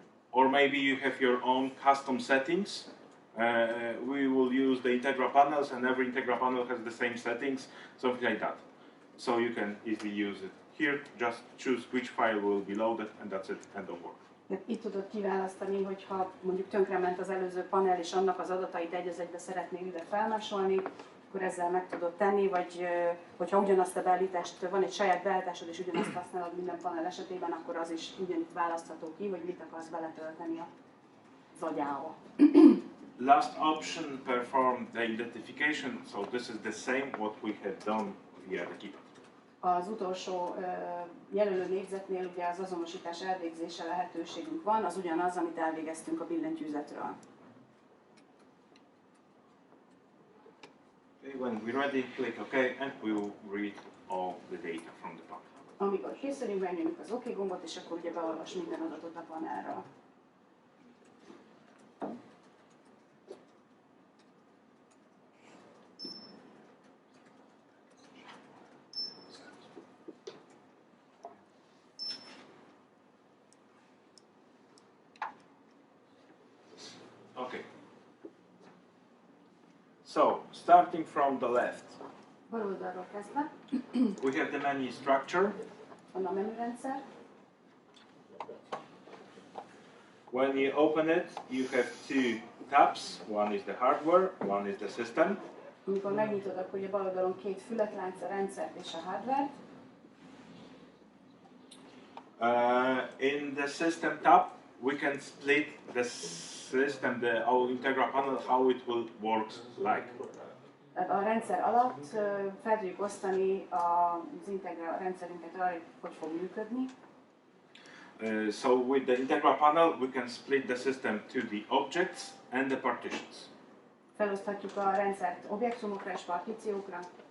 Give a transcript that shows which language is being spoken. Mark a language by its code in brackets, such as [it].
[en] Or maybe you have your own custom settings. We will use the Integra panels, and every Integra panel has the same settings, something like that. So you can easily use it. Here, just choose which file will be loaded, and that's it, end of work. [hu] Itt tudod kiválasztani, hogyha mondjuk tönkrement az előző panel, és annak az adatait egy az egybe szeretnél ide felmásolni, akkor ezzel meg tudod tenni, vagy hogyha ugyanazt a beállítást, van egy saját beállításod, és ugyanazt használod minden panel esetében, akkor az is ugyanitt választható ki, hogy mit akarsz beletölteni az agyába. [en] Last option, perform the identification. So this is the same what we have done via the keypad. [hu] Az utolsó jelölő négyzetnél ugye az azonosítás elvégzése lehetőségünk van, az ugyanaz, amit elvégeztünk a billentyűzetről. [en] Okay, when we're ready, click OK, and we will read all the data from the panel. [hu] Amikor készülünk, megnyomjuk az OK gombot, és akkor ugye beolvas minden adatot a panelről. [en] Okay. So, starting from the left, [hu] Bal oldalról kezdve [en] we have the menu structure. [hu] van a menürendszer. [en] When you open it, you have two tabs. One is the hardware, one is the system. [hu] Amikor megnyitod, akkor ugye bal oldalon két fületlánc, a rendszert és a hardware-t. [en] In the system tab, we can split the system, our Integra panel, how it will work like. [hu] A rendszer alatt fel tudjuk osztani az Integra rendszerünket arra, hogy fog működni. [en] So with the Integra panel, we can split the system to the objects and the partitions. [hu] Feloszthatjuk a rendszert objektumokra és partíciókra.